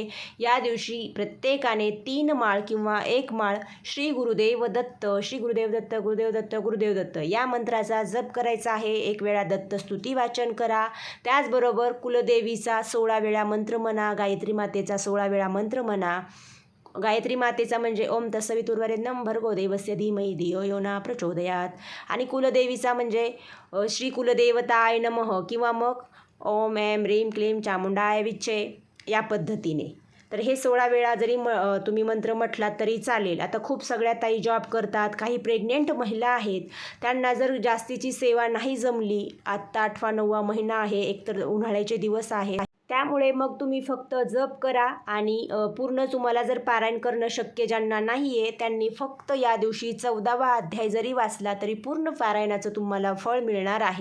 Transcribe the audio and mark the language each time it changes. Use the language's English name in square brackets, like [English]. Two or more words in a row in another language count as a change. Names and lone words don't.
[Marathi] या दिवशी प्रत्येकाने 3 माळ किंवा 1 माळ श्री गुरुदेव दत्त, श्री गुरुदेव दत्त, गुरुदेव दत्त, गुरुदेव दत्त या मंत्राचा जप करायचा आहे. 1 वेळा दत्तस्तुती वाचन करा. त्याचबरोबर कुलदेवीचा 16 वेळा मंत्र म्हणा, गायत्री मातेचा 16 वेळा मंत्र म्हणा. [Sanskrit] गायत्री मातेचा म्हणजे ओम तत्सवितुर्वरेण्यं भर्गो देवस्य धीमहि धियो यो न प्रचोदयात. [Marathi] आणि कुलदेवीचा म्हणजे [Sanskrit] श्री कुलदेवताय नमः [Marathi] किंवा मग [Sanskrit] ओम ऐं ह्रीं क्लीं चामुंडाय विच्चे [Marathi] या पद्धतीने. तर हे 16 वेळा जरी तुम्ही मंत्र म्हटलात तरी चालेल. आता खूप सगळ्या ताई जॉब करतात, काही प्रेग्नेंट महिला आहेत, त्यांना जर जास्तीची सेवा नाही जमली, आत्ता 8वा 9वा महिना आहे, एकतर उन्हाळ्याचे दिवस आहेत, त्यामुळे मग तुम्ही फक्त जप करा आणि पूर्ण तुम्हाला जर पारायण करणं शक्य ज्यांना नाही आहे त्यांनी फक्त या दिवशी 14वा अध्याय जरी वाचला तरी पूर्ण पारायणाचं तुम्हाला फळ मिळणार आहे.